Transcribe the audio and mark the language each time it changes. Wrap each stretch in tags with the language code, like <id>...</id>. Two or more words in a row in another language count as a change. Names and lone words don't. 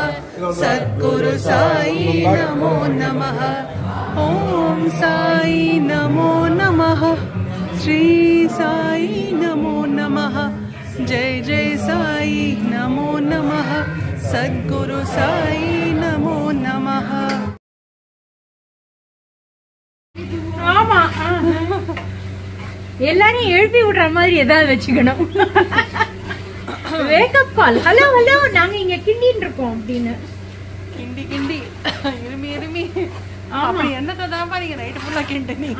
<sa>सद्गुरु साई नमो नमः. ॐ साई नमो नमः. श्री साई नमो नमः. जय जय साई नमो नमः. सद्गुरु साई नमो नमः.</sa> <ta>ஆமா, எல்லாரையும் எழுப்பி விடுற மாதிரி ஏதாவது வச்சுக்கணும்.</ta> <en>Wake-up call. Hello hello,</en> <ta>நாங்க இங்க கிண்டின்னு இருக்கோம் அப்படின்னு. கிண்டி கிண்டி இருமி அப்படி என்னதான் நீங்க நைட்டு ஃபுல்லா கிண்டினீங்க.</ta>